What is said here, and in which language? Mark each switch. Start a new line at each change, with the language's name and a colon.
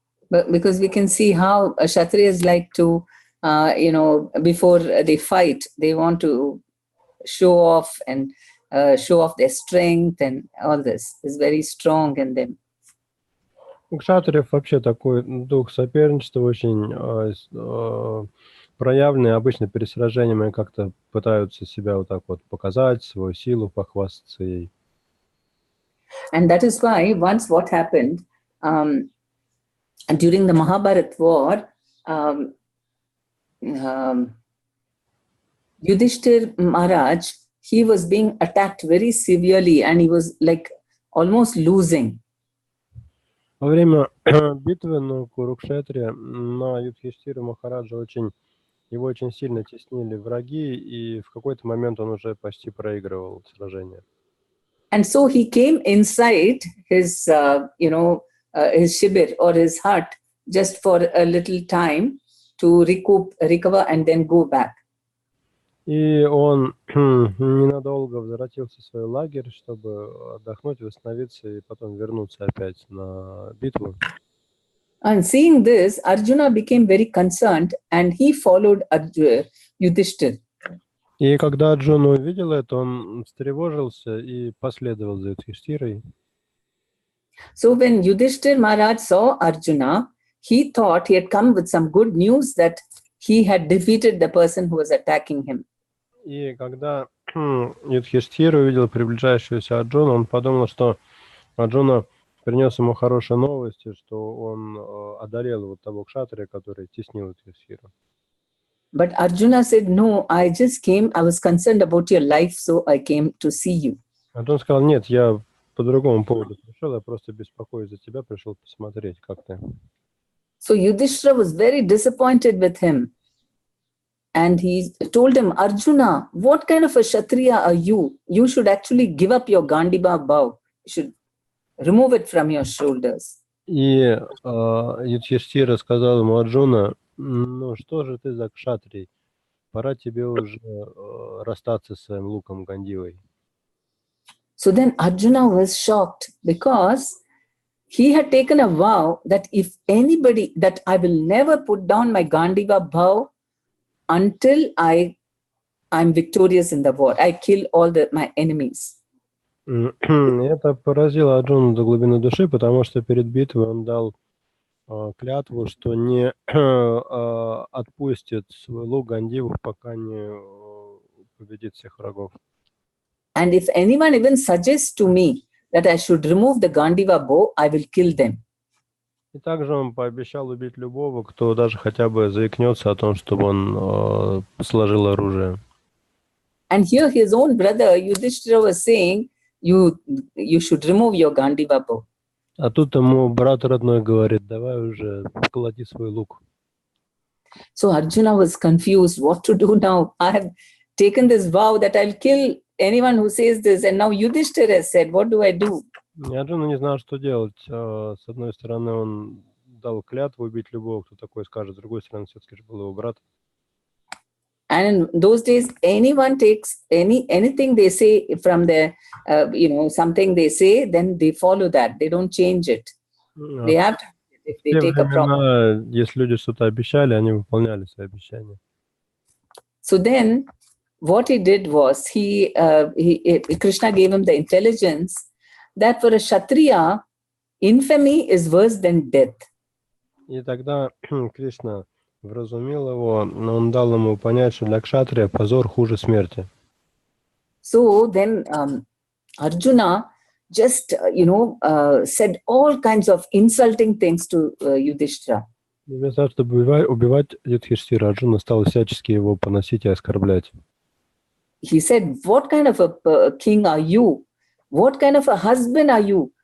English: But because we can see how Kshatriyas like to, before they fight, they want to show off and show off their strength, and all this is very strong in them.
Russian: У кшатриев вообще такой дух соперничества очень проявленный. Обычно перед сражениями как-то пытаются себя вот так вот показать, свою силу, похвастаться ей.
English: And that is why once what happened during the Mahabharata war, Yudhishthir Maharaj, he was being attacked very severely and he was like almost losing.
Russian: Во время битвы на Курукшетре на Юдхиштира Махараджа его очень сильно теснили враги, и в какой-то момент он уже почти проигрывал сражение.
English: And so he came inside his, his shibir or his hut just for a little time to recover and then go back.
Russian: И он ненадолго возвратился в свой лагерь, чтобы отдохнуть, восстановиться и потом вернуться опять на битву.
English: And seeing this, Arjuna became very concerned and he followed Yudhishthir.
Russian: И когда Арджуна увидел это, он встревожился и последовал за Юдхиштирой.
English: So when Yudhishthir Maharaj saw Arjuna, he thought he had come with some good news that he had defeated the person who was attacking him.
Russian: И когда Юдхиштир увидел приближающегося Арджуну, он подумал, что Арджуна принес ему хорошие новости, что он одолел вот того кшатрия, который теснил Юдхиштира.
English: But Arjuna said, no, I just came, I was concerned about your life, so I came to see you.
Russian: Арджун сказал, нет, я по другому поводу пришел, я просто беспокоюсь за тебя, пришел посмотреть, как ты.
English: So Yudhishthira was very disappointed with him. And he told him, Arjuna, what kind of a Kshatriya are you? You should actually give up your Gandiva bow. You should remove it from your shoulders.
Russian: И Юдхиштира сказал ему, Арджуна, ну что же ты за кшатрий? Пора тебе уже расстаться с своим луком Гандивой.
English: So then Arjuna was shocked because he had taken a vow that if anybody, that I will never put down my Gandiva bow until I'm victorious in the war. I kill all my enemies.
Russian: Это поразило Арджуну до глубины души, потому что перед битвой он дал клятву, что не отпустит свой лук Гандиву, пока не победит всех врагов.
English: And if anyone even suggests to me that I should remove the Gandiva bow, I will kill them.
Russian: И также он пообещал убить любого, кто даже хотя бы заикнется о том, чтобы он сложил оружие.
English: And here his own brother Yudhishthira was saying, you should remove your Gandiva bow.
Russian: А тут ему брат родной говорит, давай уже клади свой лук.
English: So Arjuna was confused what to do now. I have taken this vow that I'll kill anyone who says this, and now Yudhishthira has said, what do I do?
Russian: И Арджуна не знал, что делать. С одной стороны, он дал клятву убить любого, кто такой скажет. С другой стороны, все-таки же был его брат.
English: And in those days, anyone takes anything they say from the, something they say, then they follow that. They don't change it. They have to, if they take a promise.
Russian: Если люди что-то обещали, они выполняли свои обещания.
English: So then, what he did was, Krishna gave him the intelligence that for a Kshatriya, infamy is worse than death.
Russian: И тогда Кришна вразумил его, но он дал ему понять, что для кшатрия позор хуже смерти.
English: So then Arjuna just, said all kinds of insulting things to Yudhishthira.
Russian: Вместо того, чтобы убивать Юдхиштхира, Арджуна стал всячески его поносить и оскорблять.
English: He said, what kind of a king are you? What kind of a husband are you?